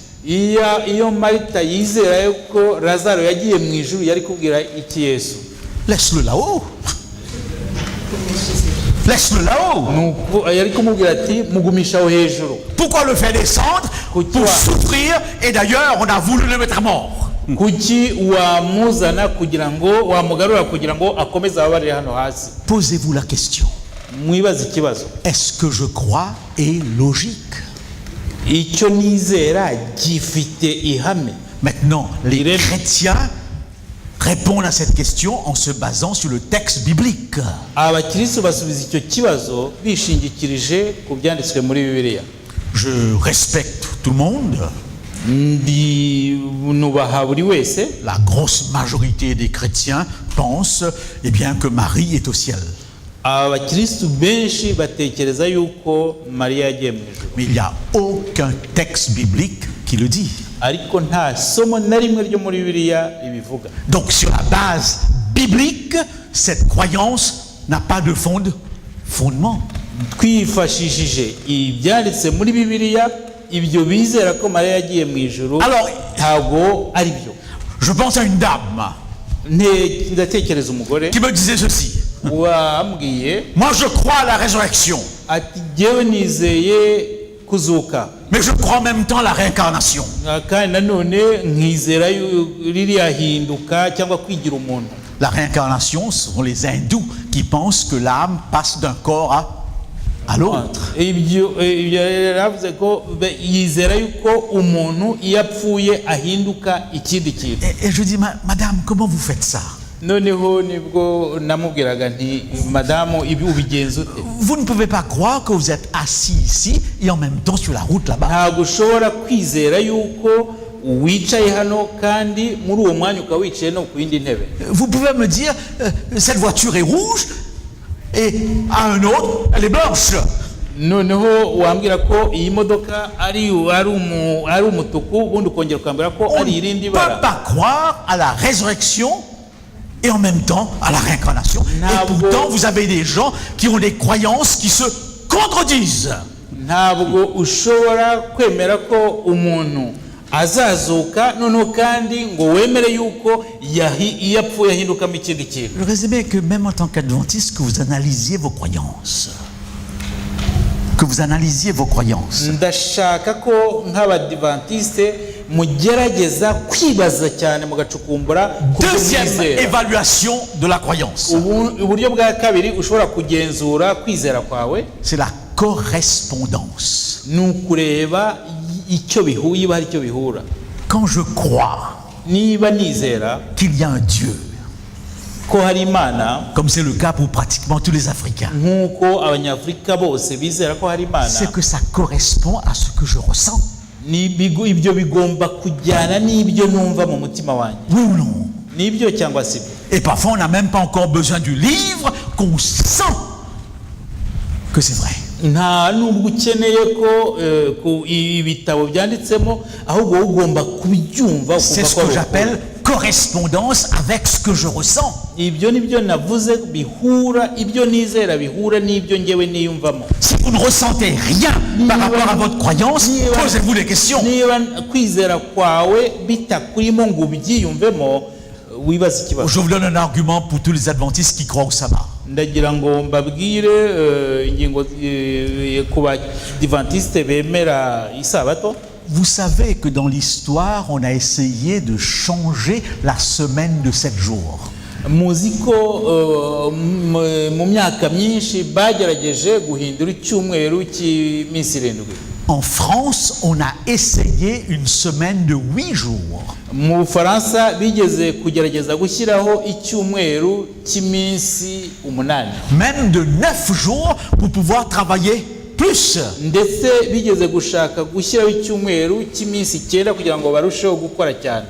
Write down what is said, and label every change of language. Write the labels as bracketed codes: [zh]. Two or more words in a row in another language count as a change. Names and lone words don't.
[fr] Laisse-le là-haut. Laisse-le là-haut. Pourquoi le faire descendre? Pour souffrir, et d'ailleurs on a voulu le mettre à mort. [rw] kuki wamuzana kugira ngo wamugarura kugira ngo akomeze ababarire hano hasi? [fr] Posez-vous la question. [rw] Mwibaze ikibazo. [fr] Est-ce que je crois est logique? [rw] Icyo nizera gifite ihame. [fr] Maintenant, les Irene. chrétiens répondent à cette question en se basant sur le texte biblique. [rw] Abakristo basubiza icyo kibazo bishingikirije ku byanditswe muri Bibiliya. [fr] Je respecte tout le monde. [rw] Nubaha buri wese. [fr] La grosse majorité des chrétiens pensent eh bien, que Marie est au ciel. [rw] Abakristo benshi batekereza yuko Mariya yagiye mu ijuru. [fr] Mais il n'y a aucun texte biblique qui le dit. [rw] Ariko nta somo na rimwe ryo muri Bibiliya ribivuga. [fr] Donc sur la base biblique, cette croyance n'a pas de fondement. [rw] Twifashishije ibyanditse muri Bibiliya, ibyo bizera ko Mariya yagiye mu ijuru ntabwo ari byo. [fr] Je pense à une dame [rw] Ndatekereza umugore [fr] qui me disait ceci. [rw] wambwiye [fr] Moi je crois à la résurrection, [rw] ati jyewe nizeye kuzuka, [fr] mais je crois en même temps à la réincarnation. [rw] kandi nanone nkizera ririya hinduka cyangwa kwigira umuntu. [fr] La réincarnation, ce sont les hindous qui pensent que l'âme passe d'un corps à l'autre. [rw] Ibyo yaravuze ko yizera yuko umuntu iyo apfuye ahinduka ikindi kintu. [fr] Et je dis, madame, comment vous faites ça? [rw] Noneho nibwo namubwiraga nti madamu ibi ubigenza ute? [fr] Vous ne pouvez pas croire que vous êtes assis ici et en même temps sur la route là-bas. [rw] Ntabwo ushobora kwizera yuko wicaye hano kandi muri uwo mwanya ukaba wicaye no ku yindi ntebe. [fr] Vous pouvez me dire, cette voiture est rouge et à un autre, elle est blanche. [rw] Noneho wambwira ko iyi modoka ari umutuku ubundi ukongera ukambwira ko [fr] On [rw] ari irindi [fr] ne peut [rw] bara. [fr] pas croire à la résurrection et en même temps à la réincarnation. Et [rw] Ntabwo- [fr] pourtant, vous avez des gens qui ont des croyances qui se contredisent. [rw] Ntabwo ushobora kwemera ko umuntu azazuka noneho kandi ngo wemere yuko iyo apfuye ahindukamo ikindi kintu. [fr] Le résumé est que même en tant qu'adventiste, que vous analysiez vos croyances. Que vous analysiez vos croyances. [rw] Ndashaka ko nk'abadivantiste mugerageza kwibaza cyane mugacukumbura ku [fr] Deuxième [rw] kwizera. [fr] évaluation de la croyance. [rw] Uburyo bwa kabiri ushobora kugenzura kwizera kwawe [fr] C'est la correspondance. [rw] ni ukureba icyo bihuye, iba hari icyo bihura. [fr] Quand je crois [rw] Niba nizera [fr] qu'il y a un Dieu, [rw] ko hari Imana, [fr] comme c'est le cas pour pratiquement tous les Africains, [rw] nk'uko Abanyafurika bose bizera ko hari Imana, [fr] c'est que ça correspond à ce que je ressens. [rw] ibyo bigomba kujyana n'ibyo numva mu mutima wanjye. [fr] Oui ou non? [rw] Nibyo cyangwa si byo? [fr] Et parfois, on n'a même pas encore besoin du livre qu'on sent que c'est vrai. [rw] Nta nubwo ukeneye ko ibitabo byanditsemo, ahubwo wowe ugomba kubyumva. [fr] C'est ce que j'appelle correspondance avec ce que je ressens. [rw] Ibyo nibyo navuze, bihura, ibyo nizera bihura n'ibyo ngewe niyumvamo. [fr] Si vous ne ressentez rien par rapport à votre croyance, posez-vous des questions. [rw] Niba kwizera kwawe bitakurimo ngo ubyiyumvemo, wibaza ikibazo. [fr] Je vous donne un argument pour tous les adventistes qui croient au sabbat. [rw] Ndagira ngo mbabwire ingingo ku badivantiste bemera isabato. [fr] Vous savez que dans l'histoire, on a essayé de changer la semaine de 7 jours. [rw] Muzi ko mu myaka myinshi bagerageje guhindura icyumweru cy'iminsi 7. [fr] En France, on a essayé une semaine de 8 jours. [rw] Mu Bufaransa bigeze kugerageza gushyiraho icyumweru cy'iminsi 8. [fr] Même de 9 jours pour pouvoir travailler plus. [rw] Ndetse bigeze gushaka gushyiraho icyumweru cy'iminsi 9 kugira ngo barusheho gukora cyane.